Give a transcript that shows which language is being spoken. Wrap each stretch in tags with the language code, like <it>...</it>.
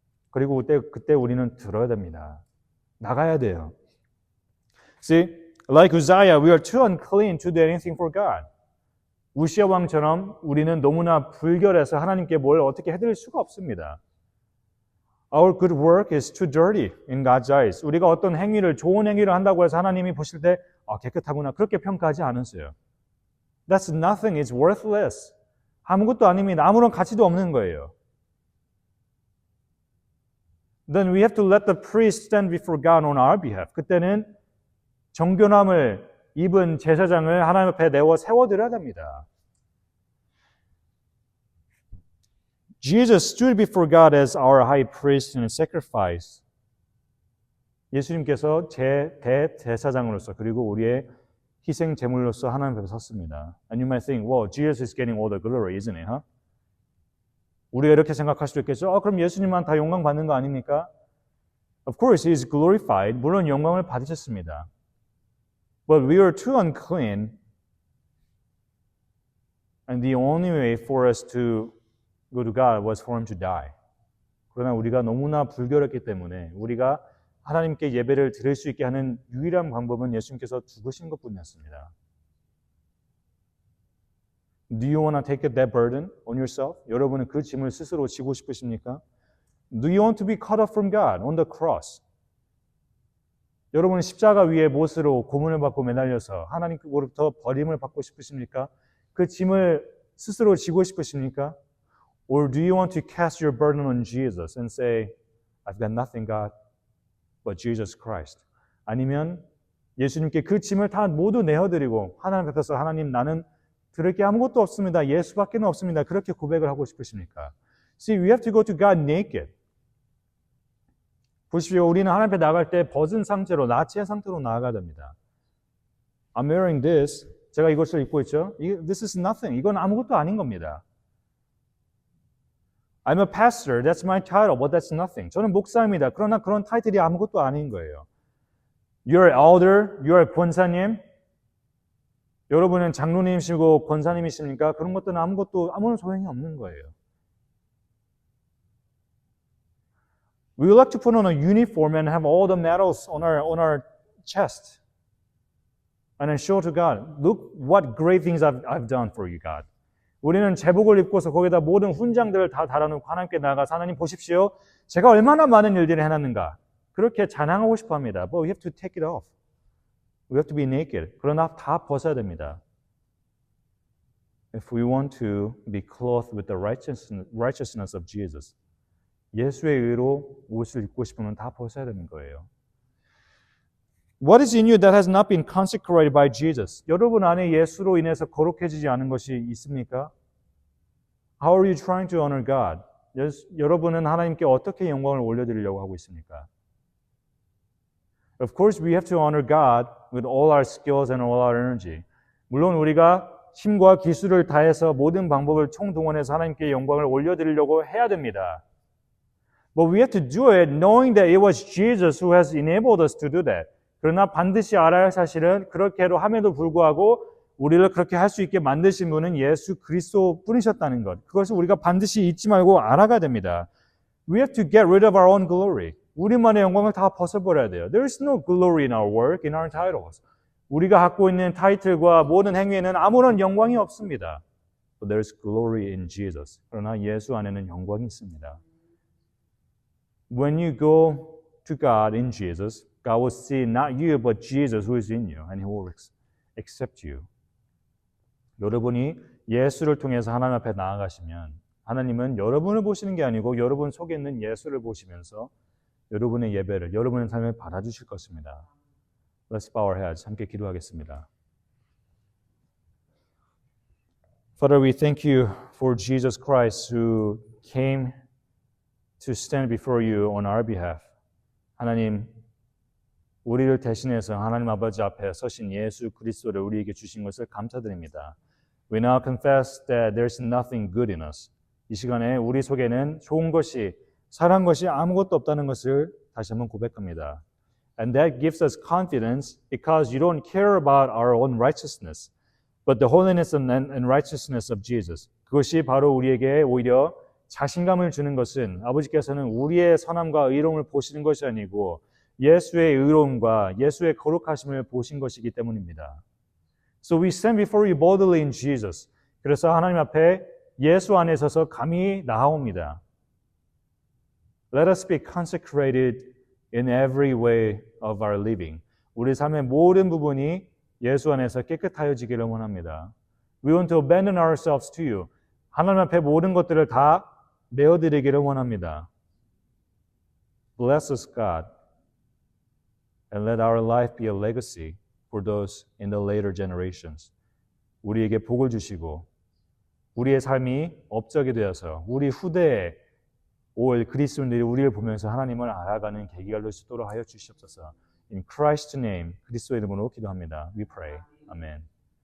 <ko>그리고 그때 우리는 들어야 됩니다. 나가야 돼요.</ko> <en>See, Like Uzziah, we are too unclean to do anything for God.</en> <ko>우시아 왕처럼 우리는 너무나 불결해서 하나님께 뭘 어떻게 해드릴 수가 없습니다.</ko> <en>Our good work is too dirty in God's eyes.</en> <ko>우리가 어떤 행위를, 좋은 행위를 한다고 해서 하나님이 보실 때 깨끗하구나 그렇게 평가하지 않으세요.</ko> <en>That's nothing. It's worthless.</en> <ko>아무것도 아닙니다. 아무런 가치도 없는 거예요.</ko> <en>Then we have to let the priest stand before God on our behalf.</en> <ko>그때는 정결함을 입은 제사장을 하나님 앞에 세워드려야 됩니다.</ko> <en>Jesus stood before God as our high priest in a sacrifice.</en> <ko>예수님께서 대제사장으로서 그리고 우리의 희생 제물로서 하나님 앞에 섰습니다.</ko> <en>And you might think, well, Jesus is getting all the glory, isn't it? Huh?</en> <ko>우리가 이렇게 생각할 수도 있겠죠. 그럼 예수님만 다 영광 받는 거 아닙니까?</ko> <en>Of course, He is glorified.</en> <ko>물론 영광을 받으셨습니다.</ko> <en>But we are too unclean, and the only way for us to go to God was for Him to die.</en> <ko>그러나 우리가 너무나 불결했기 때문에 우리가 하나님께 예배를 드릴 수 있게 하는 유일한 방법은 예수님께서 죽으신 것뿐이었습니다.</ko> <en>Do you want to take that burden on yourself?</en> <ko>여러분은 그 짐을 스스로 지고 싶으십니까?</ko> <en>Do you want to be cut off from God on the cross?</en> <ko>여러분은 십자가 위에 못으로 고문을 받고 매달려서 하나님으로부터 버림을 받고 싶으십니까? 그 짐을 스스로 지고 싶으십니까?</ko> <en>Or do you want to cast your burden on Jesus and say, I've got nothing, God, but Jesus Christ?</en> <ko>아니면 예수님께 그 짐을 다 모두 내어드리고 하나님 앞에서 하나님 나는 들을 게 아무것도 없습니다. 예수밖에 없습니다. 그렇게 고백을 하고 싶으십니까?</ko> <en>See, we have to go to God naked.</en> <ko>보십시오. 우리는 하나님 앞에 나갈 때 벗은 상태로, 나체 상태로 나아가야 됩니다.</ko> <en>I'm wearing this.</en> <ko>제가 이것을 입고 있죠.</ko> <en>This is nothing.</en> <ko>이건 아무것도 아닌 겁니다.</ko> <en>I'm a pastor. That's my title, but that's nothing.</en> <ko>저는 목사입니다. 그러나 그런 타이틀이 아무것도 아닌 거예요.</ko> <en>You're elder. You're 권사님.</en> <ko>여러분은 장로님이시고 권사님이십니까? 그런 것들은 아무런 소용이 없는 거예요.</ko> <en>We would like to put on a uniform and have all the medals on our chest. And then show to God, look what great things I've done for you, God.</en> <ko>우리는 제복을 입고서 거기다 모든 훈장들을 다 달아놓고 하나님께 나아가서 하나님 보십시오. 제가 얼마나 많은 일들을 해놨는가. 그렇게 자랑하고 싶어 합니다.</ko> <en>But we have to take it off. We have to be naked.</en> <ko>그러나 다 벗어야 됩니다.</ko> <en>If we want to be clothed with the righteousness of Jesus.</en> <ko>예수의 의로 옷을 입고 싶으면 다 벗어야 되는 거예요.</ko> <en>What is in you that has not been consecrated by Jesus?</en> <ko>여러분 안에 예수로 인해서 거룩해지지 않은 것이 있습니까?</ko> <en>How are you trying to honor God?</en> <ko>여러분은 하나님께 어떻게 영광을 올려드리려고 하고 있습니까?</ko> <en>Of course, we have to honor God with all our skills and all our energy.</en> <ko>물론 우리가 힘과 기술을 다해서 모든 방법을 총동원해서 하나님께 영광을 올려드리려고 해야 됩니다.</ko> <en>But we have to do it knowing that it was Jesus who has enabled us to do that.</en> <ko>그러나 반드시 알아야 할 사실은 그렇게로 함에도 불구하고 우리를 그렇게 할 수 있게 만드신 분은 예수 그리스도 뿐이셨다는 것. 그것을 우리가 반드시 잊지 말고 알아가야 됩니다.</ko> <en>We have to get rid of our own glory.</en> <ko>우리만의 영광을 다 벗어버려야 돼요.</ko> <en>There is no glory in our work, in our titles.</en> <ko>우리가 갖고 있는 타이틀과 모든 행위에는 아무런 영광이 없습니다.</ko> <en>But there is glory in Jesus.</en> <ko>그러나 예수 안에는 영광이 있습니다.</ko> <en>When you go to God in Jesus, God will see not you, but Jesus who is in you, and He will accept you.</en> <ko>여러분이 예수를 통해서 하나님 앞에 나아가시면 하나님은 여러분을 보시는 게 아니고 여러분 속에 있는 예수를 보시면서 여러분의 예배를, 여러분의 삶을 받아주실 것입니다.</ko> <en>Let's bow our heads.</en> <ko>함께 기도하겠습니다.</ko> <en>Father, we thank you for Jesus Christ who came to stand before you on our behalf.</en> <ko>하나님, 우리를 대신해서 하나님 아버지 앞에 서신 예수 그리스도를 우리에게 주신 것을 감사드립니다.</ko> <en>We now confess that there's nothing good in us.</en> <ko>이 시간에 우리 속에는 좋은 것이, 선한 것이 아무것도 없다는 것을 다시 한번 고백합니다.</ko> <en>And that gives us confidence because you don't care about our own righteousness, but the holiness and righteousness of Jesus.</en> <ko>그것이 바로 우리에게 오히려 자신감을 주는 것은 아버지께서는 우리의 선함과 의로움을 보시는 것이 아니고 예수의 의로움과 예수의 거룩하심을 보신 것이기 때문입니다.</ko> <en>So we stand before you boldly in Jesus.</en> <ko>그래서 하나님 앞에 예수 안에 서서 감히 나아옵니다.</ko> <en>Let us be consecrated in every way of our living.</en> <ko>우리 삶의 모든 부분이 예수 안에서 깨끗하여지기를 원합니다.</ko> <en>We want to abandon ourselves to you.</en> <ko>하나님 앞에 모든 것들을 다 내어드리기를 원합니다.</ko> <en>Bless us, God, and let our life be a legacy for those in the later generations.</en> <ko>우리에게 복을 주시고 우리의 삶이 업적이 되어서 우리 후대에 올 그리스도인들이 우리를 보면서 하나님을 알아가는 계기가 될 수 있도록 하여 주시옵소서.</ko> <en>In Christ's name,</en> <ko>그리스도의 이름으로 기도합니다.</ko> <en>We pray.</en> <ko>아멘.</ko>